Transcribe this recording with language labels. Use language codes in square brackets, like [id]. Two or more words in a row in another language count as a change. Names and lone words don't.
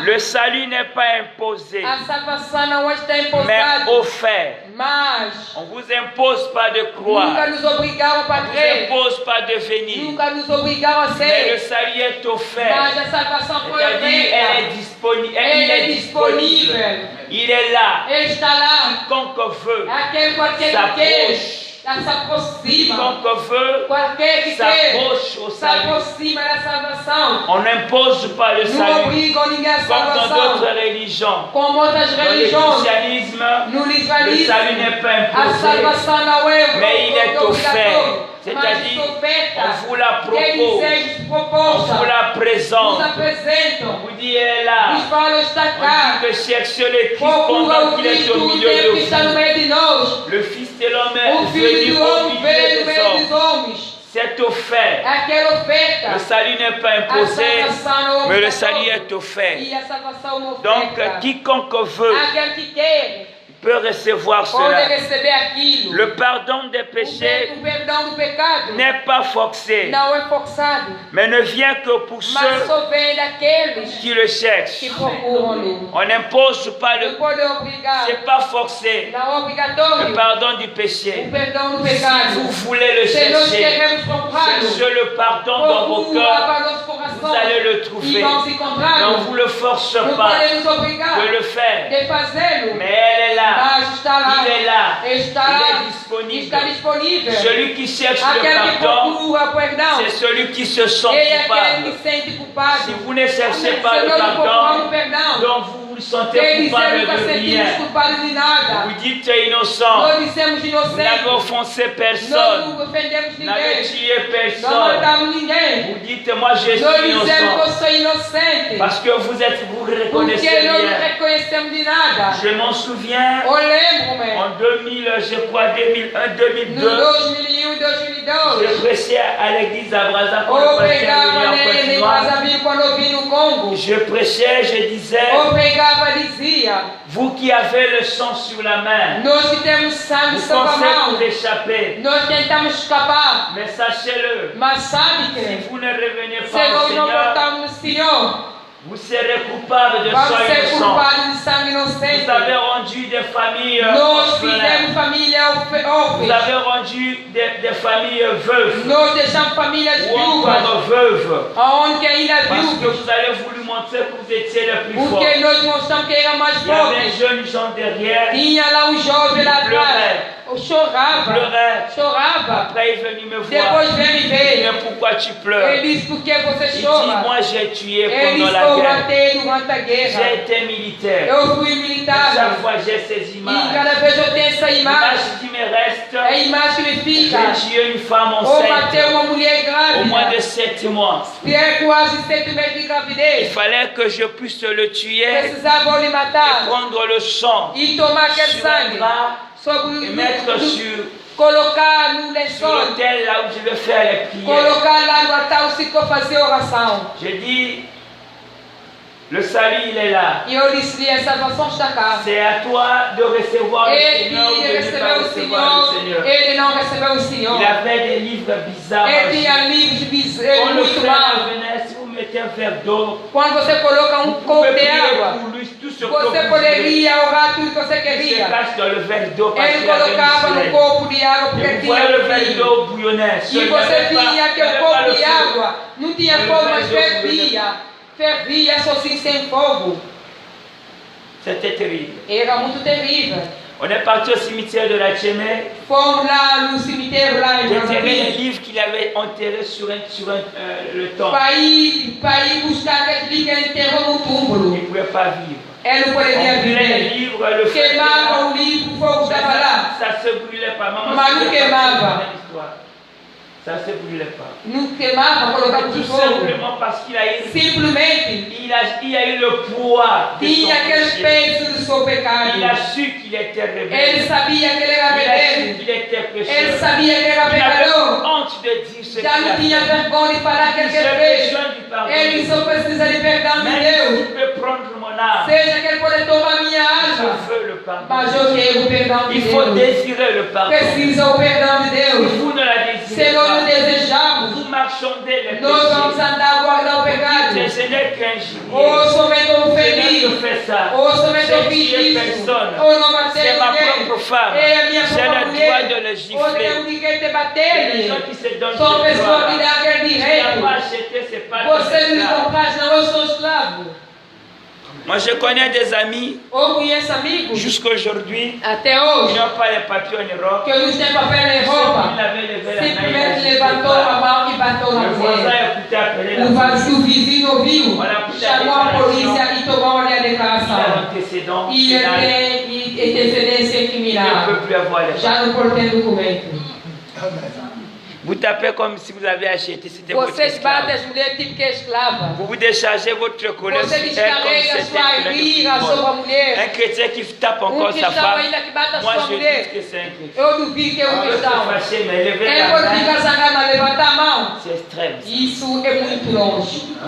[fr] Le salut n'est pas imposé, [pt] A salvação não está [fr] mais [pt] impostada, [fr] offert. [pt] mas [fr] On vous impose pas de [pt] nunca [fr] croire. [pt] nos obrigaram [fr] On [pt] para [fr] vous [pt] crer. [fr] impose pas de venir. [pt] Nunca nos obrigaram a [fr] Mais le [pt] ser. [fr] salut est offert. [pt] Mas a salvação foi [fr] C'est-à-dire, elle est [pt] oferta. [fr] disponible. [pt] Ele [fr] Il [pt] é [fr] est disponible. [pt] disponível. [fr] Il est là. [pt] Ele está lá. [fr] Quiconque veut [pt] Aquele qualquer que quer. Já se aproxima. [fr] quiconque veut [pt] Qualquer que quer. [fr] s'approche au [pt] Se [fr] salut. [pt] aproxima da salvação. [fr] On n'impose pas le [pt] Não [fr] salut [pt] obrigam ninguém a [fr] comme dans [pt] salvação. [fr] d'autres religions. [pt] Como outras [fr] Dans le [pt] religiões. [fr] christianisme, [pt] No [fr] le [pt] livranismo. [fr] salut n'est pas [pt] A [fr] imposé, [pt] salvação não é [fr] mais il est offert. [pt] obrigatório. Mas [fr] C'est-à-dire, [pt] oferta. [fr] on vous la [pt] Ele [fr] propose, [pt] seja [fr] on [pt] proposta. [fr] vous la [pt] Nos [fr] présente. [pt] apresentam. [fr] On vous dit, elle est là. [pt] Nos falam está [fr] On [pt] cá. [fr] dit que cherchez le Christ [pt] Procura [fr] pendant [pt] o [fr] qu'il est [pt] Cristo [fr] au [pt] o [fr] milieu [pt] tempo que [fr] de [pt] está no [fr] vous. [pt] meio de nós. [fr] Le Fils de l'homme est [pt] O Filho [fr] venu [pt] do [fr] au [pt] homem veio [fr] milieu [pt] no [fr] des [pt] meio dos [fr] hommes. [pt] homens. [fr] C'est offert. [pt] Aquela oferta. [fr] Le salut n'est pas [pt] A [fr] imposé, [pt] salvação não é [fr] mais le salut [pt] obrigatória. [fr] est offert. [pt] E a salvação não [fr] Donc, [pt] oferta. [fr] quiconque veut [pt] Aquele que quer [fr] peut recevoir [pt] pode [fr] cela. [pt] receber aquilo. [fr] Le pardon des péchés [pt] O perdão do pecado [fr] n'est pas forcé, [pt] não é forçado, [fr] mais ne vient que pour [pt] mas [fr] ceux [pt] só vem daqueles [fr] qui le cherchent. [pt] que procuram-no. [fr] On n'impose pas [pt] Não [fr] le... [pt] pode obrigar. [fr] C'est pas forcé. [pt] Não é [fr] Le [pt] obrigatório [fr] pardon du [pt] o [fr] péché. [pt] perdão do [fr] Si [pt] pecado. [fr] vous voulez le [pt] Se nós [fr] chercher, [pt] queremos procurá-lo, [fr] cherchez le pardon dans vos [pt] procura [fr] cœurs, [pt] para nosso [fr] vous [pt] coração [fr] allez le [pt] e [fr] trouver. [pt] vamos [fr] Mais [pt] encontrá-lo. [fr] on ne vous le force [pt] Não [fr] pas [pt] podemos obrigar [fr] de le faire. [pt] de fazê-lo, [fr] Mais elle est là. [pt] mas está lá. [fr] Il est là. [pt] Está [fr] Il [pt] lá. [fr] est disponible. [pt] Está disponível. [fr] Celui qui cherche [pt] Aquele [fr] le [pt] que [fr] pardon, [pt] procura o perdão, [fr] c'est celui qui se sent [pt] ele é aquele [fr] coupable. [pt] que se sente culpado. [fr] Si vous ne cherchez [pt] Se [fr] pas le [pt] nós não procuramos o [fr] pardon, [pt] perdão, [fr] donc vous vous sentez [pt] ele [fr] coupable [pt] nunca [fr] de [pt] sentimos [fr] rien. [pt] culpados de nada. [fr] Vous dites tu es innocent. [pt] Nós dissemos [fr] Vous n'avez [pt] inocentes. [fr] offensé [pt] Nós [fr] personne. [pt] não ofendemos [fr] Vous n'avez [pt] ninguém. [fr] tué [pt] Não [fr] personne. [pt] matamos ninguém. [fr] Vous dites moi je [pt] Nós [fr] suis [pt] dizemos que eu [fr] innocent. [pt] sou inocente. [fr] Parce que vous reconnaissez [pt] Porque nós não [fr] rien. [pt] reconhecemos de nada. [fr] Je m'en souviens [pt] Eu lembro-me. [fr] en 2000, je crois 2001, [pt] No [fr] 2002. [pt] 2001 e 2002. [fr] Je prêchais à l'église à Brazzaville quand [pt] Eu [fr] le pasteur [pt] pregava [fr] venait en [pt] em [fr] Côte d'Ivoire. [pt] Brazzaville quando eu vim no Congo. [fr] Je prêchais, je disais, [pt] Eu pregava e dizia: [fr] vous qui avez le sang sur la main, [pt] nós que temos sangue [fr] vous [pt] sobre a [fr] pensez vous [pt] mão, [fr] échapper. [pt] nós tentamos escapar. [fr] Mais sachez-le, [pt] Mas sabe [fr] si [pt] que [fr] vous ne revenez [pt] se [fr] pas au [pt] nós não [fr] Seigneur, [pt] voltarmos no Senhor, [fr] vous serez coupable de [pt] vamos [fr] sang [pt] ser [fr] innocent. [pt] culpados de sangue inocente. [fr] Vous avez rendu des familles [pt] Nós [fr] orphelines. [pt] fizemos família [fr] Vous [pt] órfãs. [fr] avez rendu des familles veuves [pt] Nós deixamos famílias [fr] ou [pt] viúvas. [fr] encore veuves. [pt] Aonde que ainda [fr] Parce que [pt] viúvas. [fr] vous avez voulu montrer que vous étiez le plus fort. [pt] Porque nós mostramos que era mais [fr] Il y avait [pt] forte. [fr] un jeune gens derrière. [pt] Tinha lá um jovem lá atrás. Eu chorava. [fr] Pleurait. [pt] Chorava. [fr] Après, il est venu me voir. [pt] Depois veio me [fr] Il dit, [pt] ver. [fr] mais pourquoi tu pleures? [pt] Ele disse: por que você [fr] Il dit, [pt] chora? [fr] moi j'ai tué [pt] Ele [fr] pendant [pt] disse: [fr] la [pt] eu [fr] guerre. [pt] matei durante a [fr] J'ai [pt] guerra. [fr] été militaire. [pt] Eu fui [fr] Chaque [pt] militar. [fr] fois j'ai ces [pt] E [fr] images. [pt] cada vez eu tenho essa imagem. [fr] L'image qui me reste, [pt] É a imagem que me fica. [fr] j'ai tué une femme [pt] Ou matei [fr] enceinte [pt] uma mulher [fr] au moins [pt] grávida. [fr] de 7 mois. [pt] Que é quase 7 meses de [fr] Il [pt] gravidez. [fr] fallait que je puisse le tuer [pt] Precisavam lhe [fr] et [pt] matar. [fr] prendre le sang [pt] E tomar aquele [fr] sur un [pt] sangue. [fr] drap [pt] Sobre [fr] et mettre [pt] colocar no [fr] sur [pt] lençol. [fr] l'autel là où je vais faire les prières. [pt] Colocar lá no altar o que eu fazia oração. [fr] J'ai dit, le salut il est là. [pt] E eu disse: a salvação está cá. [fr] C'est à toi de recevoir le [pt] Ele [fr] Seigneur ou de ne pas [pt] recebeu o [fr] recevoir le [pt] Senhor. [fr] Seigneur. [pt] Ele não recebeu o Senhor. [fr] Il avait des livres bizarres. [pt] Ele tinha livros [fr] Quand le [pt] muito [fr] frère [pt] maus. [fr] venait, si vous mettez un verre d'eau, [pt] Quando você coloca [fr] vous [pt] copo [fr] pouvez [pt] de [fr] prier [pt] água, [fr] pour lui tout ce que [pt] você [fr] vous voulez. [pt] poderia orar tudo que você [fr] Il se [pt] queria. [fr] cache dans le verre d'eau parce [pt] Ele [fr] qu'il avait [pt] colocava [fr] une [pt] no [fr] soleil. [pt] copo de água porque [fr] Et vous [pt] tinha [fr] voyez le verre [pt] vinho. [fr] d'eau bouillonnait. [pt] E você via que o copo de água não tinha fogo, mas fervia. Fervia só assim sem fogo. [fr] C'était terrible. [pt] Era muito terrível. [fr] On est parti au cimetière de la Tchémé. [pt] Fomos lá no cemitério lá em [fr] J'ai tiré les [pt] Brazzaville. [fr] livres qu'il avait enterrés sur le temple. [pt] Para ir buscar aquele livro que ele enterrou no [fr] Il [pt] túmulo. [fr] ne pouvait pas vivre. [pt] Ele não [fr] On [pt] poderia [fr] brûlait les [pt] viver. [fr] livres, le feu était [pt] Queimava [fr] là. [pt] o livro, o fogo estava lá. [fr] Ça se brûlait pas. Maman, [pt] Mas [fr] c'est [pt] não [fr] pas [pt] queimava. [fr] une histoire. Ça se brûlait pas. [pt] não queimava, colocava no [fr] Tout [pt] fogo. [fr] simplement parce qu'il a eu, [pt] Simplesmente [fr] il a eu le poids de son [pt] tinha aquele [fr] péché. [pt] peso do seu pecado. [fr] Il a su qu'il était [pt] Ele [fr] rebelle. [pt] sabia que ele era [fr] Il a su [pt] rebelde. [fr] qu'il était [pt] Ele [fr] pécheur. [pt] sabia que era [fr] Il avait [pt] pecador. [fr] honte de dire ce qu'il [pt] Já não [fr] a [pt] tinha [fr] fait. [pt] vergonha de falar aquilo que [fr] J'ai [pt] ele fez. [fr] besoin du pardon. [pt] Ele só precisa de perdão de [fr] Même [pt] Deus. [fr] s'il peut prendre mon âme, [pt] Seja que ele pode tomar minha [fr] je [pt] alma. [fr] veux le pardon. [pt] Mas eu quero o perdão de [fr] Il faut [pt] Deus. [fr] désirer le pardon. [pt] Precisa o perdão de [fr] Si [pt] Deus. [fr] vous ne la [pt] Se [fr] désirez [pt] nós não [fr] pas, [pt] desejamos, [fr] vous marchandez les [pt] nós vamos [fr] péchés. [pt] andar a guardar o pecado. [fr] Ce n'est qu'un gibier. [pt] Ou somente eu [fr] Je [pt] feliz. [fr] n'ai fait ça. [pt] Ou somente eu [fr] J'ai [pt] fiz [fr] tué [pt] isso. [fr] personne. [pt] Ou não matei [fr] C'est ma [pt] ninguém. [fr] propre femme. [pt] É a minha [fr] J'ai [pt] própria [fr] le [pt] mulher. [fr] droit de le [pt] Ou [fr] gifler. [pt] tem ninguém te [fr] Il y a des [pt] bater. [fr] gens qui se donnent [pt] São [fr] ce [pt] pessoas [fr] droit. [pt] que dão aquele [fr] Tu n'as [pt] direito. [fr] pas acheté, c'est pas [pt] Você [fr] ton [pt] não me [fr] esclave. [pt] compraste, não, eu sou escravo. [fr] Moi, je connais des amis, [pt] Ou conheço amigos, [fr] jusqu'aujourd'hui, [pt] até [fr] qui [pt] hoje, [fr] n'ont pas les papiers en Europe. [pt] que não tem papel nem [fr] Il [pt] roupa. [fr] avait levé la main, il a [pt] Simplesmente [fr] dit, [pt] levantou a mão e bateu na [fr] le voisin [pt] mulher. [fr] a écouté appeler la [pt] O [fr] police. [pt] vizinho ouviu, chamou a polícia e tomou ali a [fr] Il a [pt] declaração. [fr] l'antécédent [pt] E ele [fr] pénal. [pt] tem antecedência [fr] Il ne [pt] criminal. [fr] peut plus avoir les papiers. [pt] Já não pode ter documento. [fr] Vous tapez comme si vous avez acheté, c'était votre [pt] Vocês batem [fr] esclave. [pt] as mulheres tipo que é esclava. [fr] Vous déchargez votre colère sur [pt] Você [fr] elle comme [pt] descarrega a [fr] c'était [pt] sua [fr] un [pt] ira sobre a [fr] Un [pt] mulher. [fr] chrétien qui tape encore sa [pt] cristão [fr] femme, [pt] ainda que bate a [fr] moi [pt] sua [fr] je [pt] mulher. [fr] dis que c'est un chrétien. [pt] Eu duvido que é um [fr] On peut se [pt] cristão. [fr] fâcher, mais lever [pt] Ele [fr] la [pt] pode [fr] main, [pt] ficar zangado, mas levantar a mão. [fr] c'est extrême. [pt] Isso é muito longe.